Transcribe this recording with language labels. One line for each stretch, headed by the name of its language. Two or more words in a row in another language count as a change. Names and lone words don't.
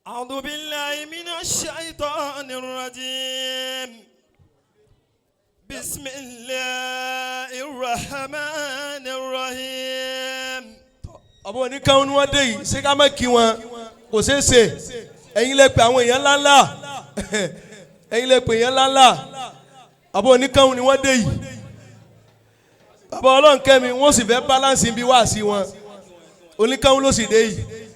Arabic: أعوذ بالله من الشيطان الرجيم بسم الله الرحمن الرحيم.
Yoruba: àbọ̀ oníkan ni wọ́n dé yìí ṣé ká má kí wọn kò ṣeé ṣe ẹ̀yin lè pe àwọn èèyàn ńláńlá ẹ̀yin lè pe èèyàn ńláńlá àbọ̀ oníkan ni wọ́n dé yìí bàbá ọlọ́run kẹ́mi wọ́n sì fẹ́ balance bí wá sí wọn oníkan ló sì dé yìí